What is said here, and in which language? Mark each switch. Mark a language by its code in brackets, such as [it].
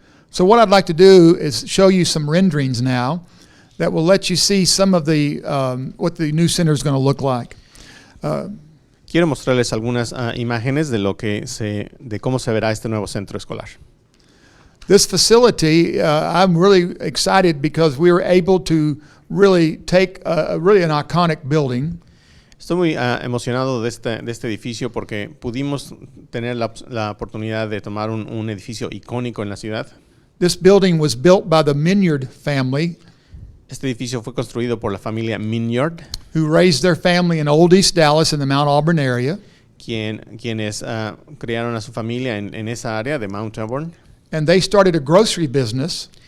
[en] So what I'd like to do is show you some renderings now that will let you see some of the what the new center is going to look like. [es] Quiero mostrarles algunas imágenes de cómo se verá este nuevo centro escolar. [en] This facility, I'm really excited because we were able to really take really an iconic building. [es] Estoy muy emocionado de este edificio porque pudimos tener la oportunidad de tomar un edificio icónico en la ciudad. [en] This building was built by the Minyard family, [es] Este edificio fue construido por la familia Minyard, [en] who raised their family in Old East Dallas in the Mount Auburn area. [es] quienes criaron a su familia en esa área de Mount Auburn [en] And they started a grocery business.